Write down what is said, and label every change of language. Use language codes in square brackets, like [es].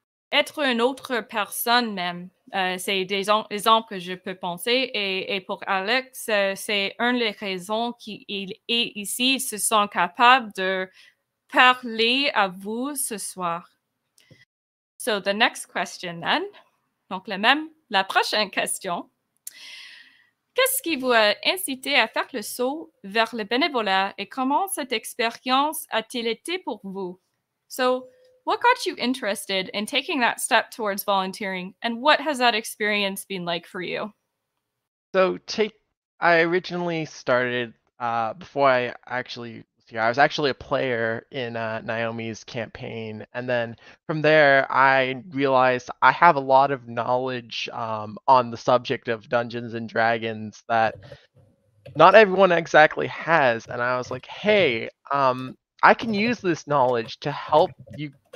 [fr] Être une autre personne même, c'est des exemples que je peux penser. Et pour Alex, c'est une des raisons qu'il est ici. Il se sent capable de parler à vous ce soir. [en] So the next question then. [fr] Donc la prochaine question. Qu'est-ce qui vous a incité à faire le saut vers le bénévolat et comment cette expérience a-t-il été pour vous? [en] So, what got you interested in taking that step towards volunteering, and what has that experience been like for you? So I originally started before I actually was here. I was actually a player in Naomi's campaign, and then from there I realized I have a lot of knowledge on the subject of Dungeons and Dragons that not everyone exactly has, and I was like, hey, I can use this knowledge to help you